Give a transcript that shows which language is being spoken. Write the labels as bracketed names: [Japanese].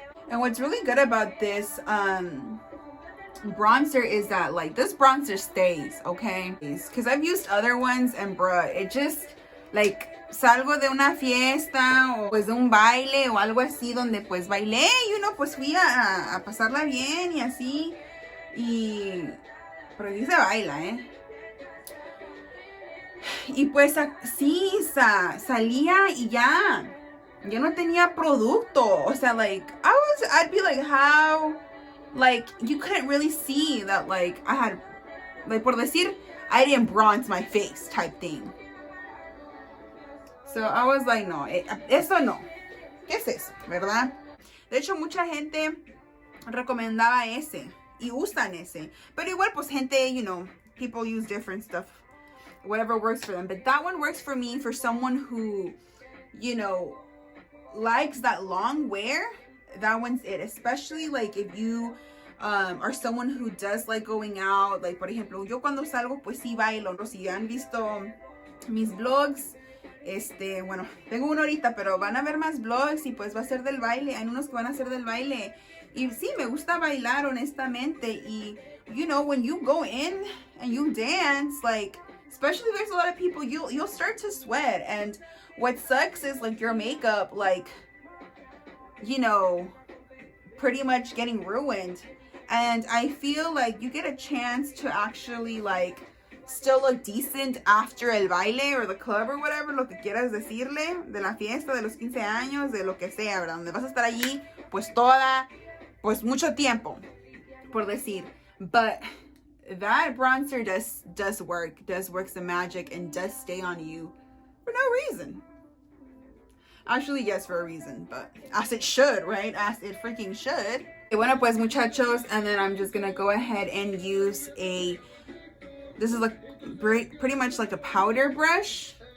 [English] And what's really good about this bronzer is that like this bronzer stays, okay? Because I've used other ones and bruh, it just like [Spanish] salgo de una fiesta o pues de un baile o algo así donde pues bailé, [English] you know, [Spanish] pues fui a pasarla bien y así. Y pero aquí se baila, Y pues sí, salía y ya no tenía producto. [English] O sea, like, I'd be like, how, like, you couldn't really see that, like, I had, like, [Spanish] por decir, [English] I didn't bronze my face type thing. So I was like, no, [Spanish] eso no. ¿Qué es eso, verdad? De hecho, mucha gente recomendaba ese y usan ese. Pero igual, pues, gente, [English] you know, people use different stuff. Whatever works for them. But that one works for me, for someone who, you know, likes that long wear. That one's it. Especially like if you are someone who does like going out. [Spanish] Like, por ejemplo, yo cuando salgo, pues sí bailo. No, si han visto mis vlogs, bueno, tengo uno ahorita, pero van a ver más vlogs y pues va a ser del baile. Hay unos que van a ser del baile. Y sí, me gusta bailar, honestamente. Y, [English] you know, when you go in and you dance, like, especially if there's a lot of people, you'll start to sweat. And what sucks is like your makeup, like, you know, pretty much getting ruined. And I feel like you get a chance to actually like still look decent after [Spanish] el baile [English] or the club or whatever, [Spanish] lo que quieras decirle, de la fiesta, de los 15 años, de lo que sea, ¿verdad? Donde vas a estar allí, pues mucho tiempo, por decir. [English] But that bronzer does work some magic and does stay on you for no reason. Actually, yes, for a reason, but as it should, right? As it freaking should. [Spanish] Bueno, pues muchachos, [English] and then I'm just gonna go ahead and use this is like pretty much like a powder brush.